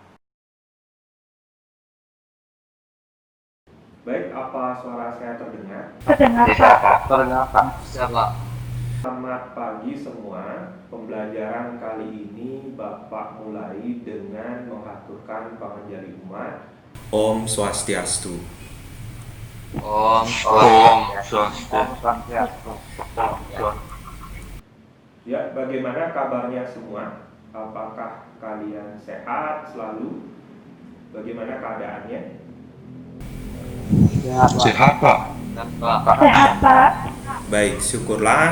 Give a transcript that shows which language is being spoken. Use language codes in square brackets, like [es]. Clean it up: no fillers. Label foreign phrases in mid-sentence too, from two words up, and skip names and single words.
[id] Baik, apa suara saya terdengar? Terdengar, Pak. Terdengar, Pak. Siapa? Selamat pagi semua. Pembelajaran kali ini Bapak mulai dengan mengaturkan panganjali umat. Om Swastiastu. Om Swastiastu. Ya, bagaimana kabarnya semua? Apakah kalian sehat selalu? Bagaimana keadaannya? Sehat, Pak. Sehat, Pak. Baik, syukurlah.